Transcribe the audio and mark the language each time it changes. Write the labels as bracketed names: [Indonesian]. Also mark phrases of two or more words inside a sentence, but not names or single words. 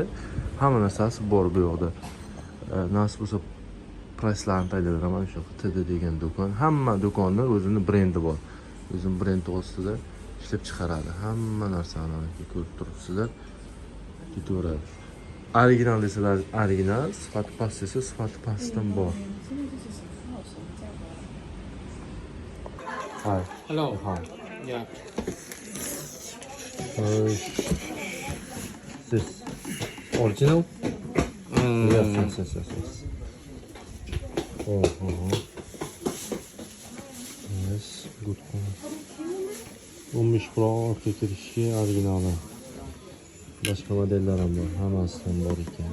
[Uzbek] Hamma narsasi bor bu yoqda. Nasib bo'lsa pricelarni tayyorlayman, shu TD degan do'kon. Hamma do'konda o'zining brendi bor. O'zining brendi ostida ishlab chiqaradi. Hamma narsani ko'rib turibsizlar. Ketaveradi. Original desalar original, sifati past desa sifati pastdan bor. [English] Hi. Hello. Hi. Yeah. This original? Yes. Yes, good. [Uzbek] 15 Pro orqa kirishga originali. Boshqa modellar ham bor, hammasidan bor ekan.